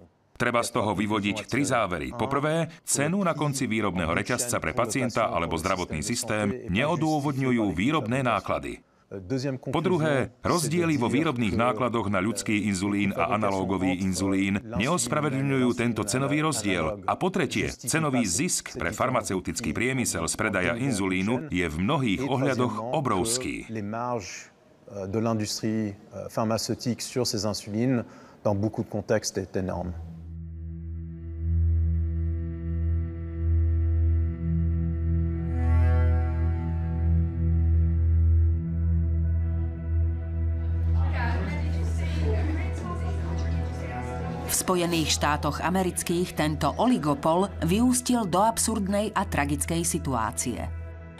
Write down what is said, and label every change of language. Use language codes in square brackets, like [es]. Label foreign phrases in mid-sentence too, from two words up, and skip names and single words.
[sk] Treba z toho vyvodiť 3 závery. Po prvé, cenu na konci výrobného reťazca pre pacienta alebo zdravotný systém neodôvodňujú výrobné náklady. Po druhé, rozdiely vo výrobných nákladoch na ľudský inzulín a analógový inzulín neospravedlňujú tento cenový rozdiel. A po tretie, cenový zisk pre farmaceutický priemysel z predaja inzulínu je v mnohých ohľadoch obrovský. [fr] De l'industrie pharmaceutique sur ces insulines dans beaucoup de contextes est énorme. [sk] V Spojených štátoch amerických tento oligopol vyústil do absurdnej a tragickej situácie.